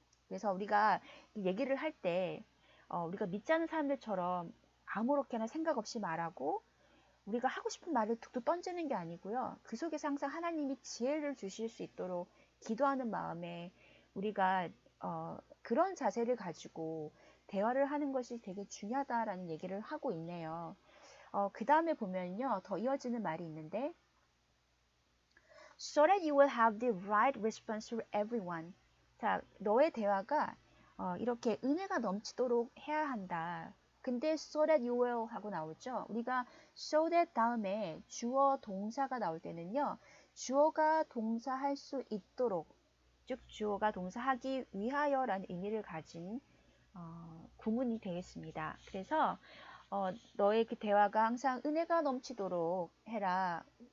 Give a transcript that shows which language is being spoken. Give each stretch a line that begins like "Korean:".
Korean: 그래서 우리가 얘기를 할 때 우리가 믿지 않는 사람들처럼 아무렇게나 생각 없이 말하고 우리가 하고 싶은 말을 툭툭 던지는 게 아니고요. 그 속에서 항상 하나님이 지혜를 주실 수 있도록 기도하는 마음에 우리가 그런 자세를 가지고 대화를 하는 것이 되게 중요하다라는 얘기를 하고 있네요. 그 다음에 보면요. 더 이어지는 말이 있는데
English: So that you will have the right response to everyone.
Korean: 자, 너의 대화가 이렇게 은혜가 넘치도록 해야 한다. 근데
English: so that you will
Korean: 하고 나오죠. 우리가 so that 다음에 주어 동사가 나올 때는요. 주어가 동사할 수 있도록 즉 주어가 동사하기 위하여라는 의미를 가진 구문이 되겠습니다. 그래서 너의 그 대화가 항상 은혜가 넘치도록 해라.